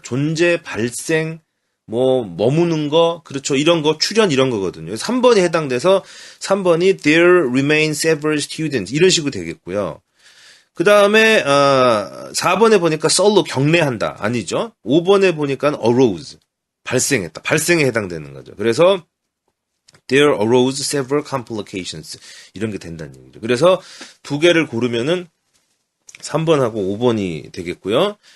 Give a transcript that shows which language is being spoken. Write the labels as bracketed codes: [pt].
[ko] 존재, 발생, 머무는 거, 그렇죠. 이런 거, 출현 이런 거거든요. 3번이 해당돼서 3번이 [en] there remain several students [ko] 이런 식으로 되겠고요. 그 다음에 4번에 보니까 썰로 경례한다. 아니죠. 5번에 보니까 arose. 발생했다. 발생에 해당되는 거죠. [en] 그래서 there arose several complications. [ko] 이런 게 된다는 얘기죠. 그래서 두 개를 고르면은 3번하고 5번이 되겠고요.